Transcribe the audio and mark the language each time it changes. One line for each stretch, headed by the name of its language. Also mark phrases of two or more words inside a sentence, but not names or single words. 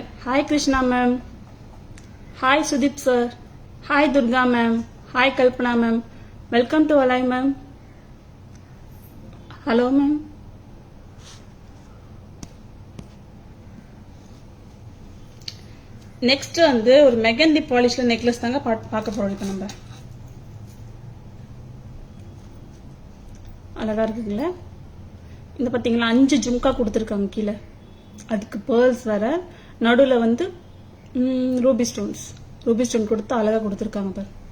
English: Hi Krishna ma'am. Hi Sudip sir. Hi Durga ma'am. Hi Kalpana ma'am. Welcome to live ma'am. Hello ma'am.
Tamil: நெக்ஸ்ட் வந்து ஒரு மெகந்தி
English: polishல necklace
Tamil: தாங்க பார்க்க போறோம். இப்போ நம்ம அழகா இருக்குங்களா? இந்த பார்த்தீங்களா 5 ஜும்கா கொடுத்துருக்காங்க கீழே, அதுக்கு பேர்ல்ஸ் வேற, நடுவில் வந்து
English: ruby stone
Tamil: கொடுத்து அழகாக கொடுத்துருக்காங்க பாரு.